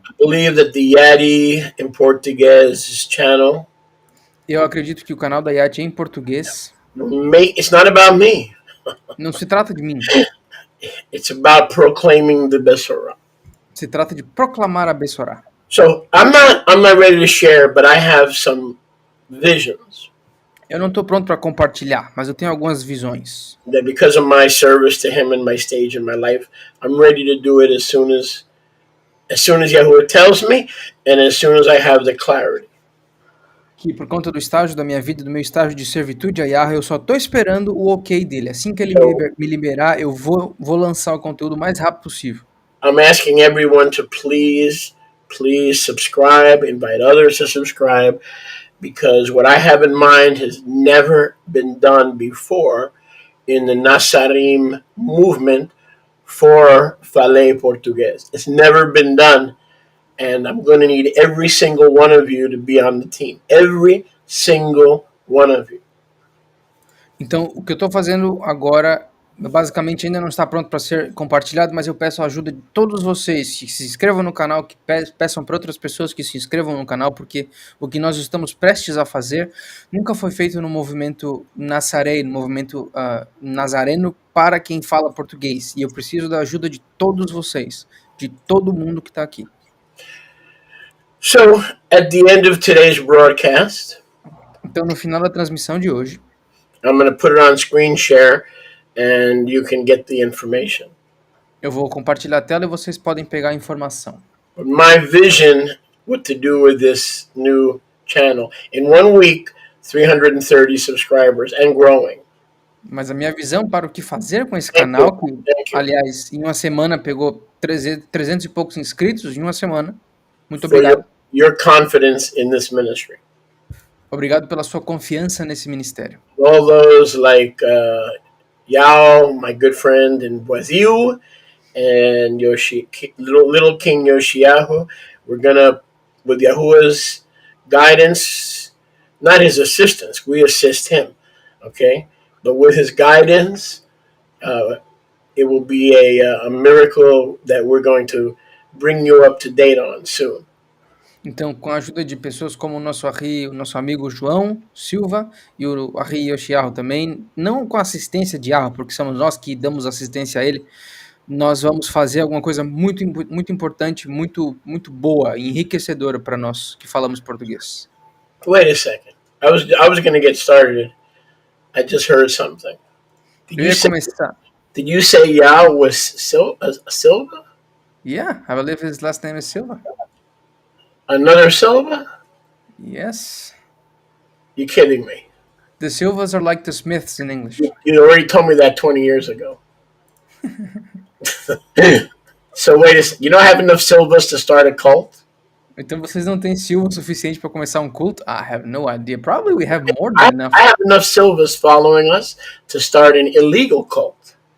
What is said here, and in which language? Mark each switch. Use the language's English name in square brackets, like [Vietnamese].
[English] I believe that the Yadi in Portuguese channel. [Portuguese] Eu acredito que o canal da Yati é em português. [English] It's not about me. [Portuguese] Não se trata de mim. [English] It's about proclaiming the Besorah. [Portuguese] Se trata de proclamar a Besorah. [English] So I'm not ready to share, but I have some visions. [Portuguese] Eu não estou pronto para compartilhar, mas eu tenho algumas visões. [English] That because of my service to him and my stage in my life, I'm ready to do it as soon as Yahuwah tells me, and as soon as I have the clarity. [Portuguese] Que por conta do estágio da minha vida, do meu estágio de servitude a Yahweh, eu só estou esperando o ok dele. Assim que ele me liberar, eu vou lançar o conteúdo o mais rápido possível. [English] I'm asking everyone to please subscribe, invite others to subscribe, because what I have in mind has never been done before in the Nazarim movement for [Portuguese] Fale Português. [English] It's never been done, and I'm going to need every single one of you to be on the team. Every single one of you. [Portuguese] Então, o que eu estou fazendo agora, basicamente ainda não está pronto para ser compartilhado, mas eu peço a ajuda de todos vocês que se inscrevam no canal, que peçam para outras pessoas que se inscrevam no canal, porque o que nós estamos prestes a fazer nunca foi feito no movimento nazareno, no movimento nazareno para quem fala português. E eu preciso da ajuda de todos vocês, de todo mundo que está aqui. [English] So, at the end of today's broadcast, [Portuguese] então no final da transmissão de hoje, [English] I'm going to put it on screen share, and you can get the information. [Portuguese] Eu vou compartilhar a tela e vocês podem pegar a informação. [English] My vision, what to do with this new channel. In 1 week, 330 subscribers and growing. [Portuguese] Mas a minha visão para o que fazer com esse canal, que, aliás, em uma semana pegou 300 e poucos inscritos, em uma semana. Muito obrigado. [English] Your confidence in this ministry. [Portuguese] Obrigado pela sua confiança nesse ministério. [English] All those like Yao, my good friend in Brazil, and little King Yoshiyahu, we're gonna, with Yahuwah's guidance, not his assistance, we assist him, okay? But with his guidance, it will be a miracle that we're going to bring you up to date on soon. [Portuguese] Então, com a ajuda de pessoas como o nosso amigo João Silva e o Arri Yoshiyahu também, não com a assistência de Yahweh, porque somos nós que damos assistência a ele, nós vamos fazer alguma coisa muito importante, muito boa, enriquecedora para nós que falamos português. [English] Wait a second. I was going to get started. I just heard something. [Portuguese] Eu ia começar. [English] Did you say Yao was Silva? Yeah, I believe his last name is Silva. Another Silva? Yes. You kidding me? The Silvas are like the Smiths in English. You already told me that 20 years ago. So wait a second. You don't have enough Silvas to start a cult? [Portuguese] Então vocês não têm Silva o suficiente para começar um culto? [English] I have no idea. Probably we have more I than enough. have enough Silvas following us to start an illegal cult.